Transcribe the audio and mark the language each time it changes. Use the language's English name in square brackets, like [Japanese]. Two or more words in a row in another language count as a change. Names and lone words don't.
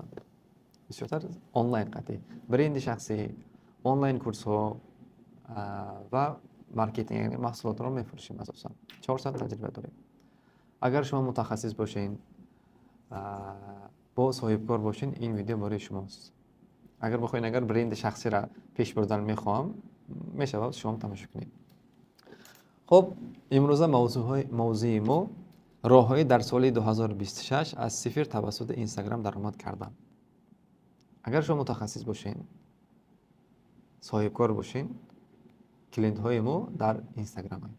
[Tajik] бисёртар онлайн қатъи бренди шахсӣ, онлайн курсҳо ва маркетинг, яъне маҳсулотро мефурӯшем. асосан 4 сол таҷриба дорем. агар шумо мутахассис бошен, бо соҳибкор бошен, ин видео барои шумост. агар бихоен, агар бренди шахсиро пеш бурдан мехоҳам, мешавад шумо тамошо кунед. Хуб имрӯз мавзӯи мо роҳҳое дар соли 2026 аз сифр тавассути Инстаграм даромад кардан. Агар шумо мутахассис бошин, соҳибкор бошин, клиентҳои мо дар Инстаграм ҳаст.